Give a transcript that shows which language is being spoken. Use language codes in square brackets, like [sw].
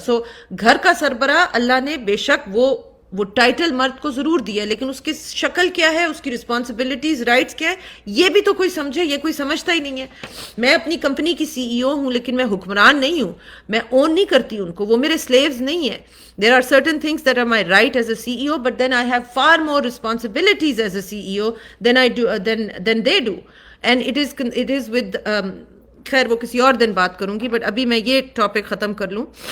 [ur] سو گھر کا سربراہ اللہ نے بے شک وہ ٹائٹل مرد کو ضرور دیا ہے، لیکن اس کی شکل کیا ہے، اس کی رسپانسبلٹیز، رائٹس کیا ہے، یہ بھی تو کوئی سمجھے. یہ کوئی سمجھتا ہی نہیں ہے. میں اپنی کمپنی کی سی ای او ہوں لیکن میں حکمران نہیں ہوں، میں اون نہیں کرتی ان کو، وہ میرے سلیوز نہیں ہیں. [en] There are certain things that are my right as a CEO, but then I have far more responsibilities as a CEO than I do than they do. And it is with [ur] خیر وہ کسی اور دن بات کروں گی، but ابھی میں یہ ٹاپک ختم کر لوں.